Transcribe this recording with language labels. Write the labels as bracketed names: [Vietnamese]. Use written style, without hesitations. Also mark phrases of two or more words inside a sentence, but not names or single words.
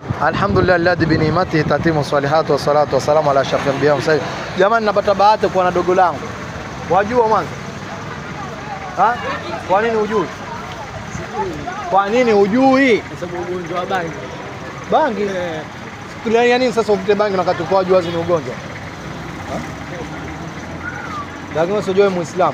[Arabic] الحمد لله الذي بنعمته تتم الصالحات والصلاة والسلام على أشرف الأنبياء وسيد. [Swahili] Jamani, napata bahati kuwa na dogo langu. Wajua mwanzo? Kwa nini hujui? Kwa nini hujui? Kwa sababu ugonjwa wa bangi. Bangi? Tulia nini sasa uvute bangi na wakati kwa wazi ni ugonjwa? Lakini usijue Muislamu.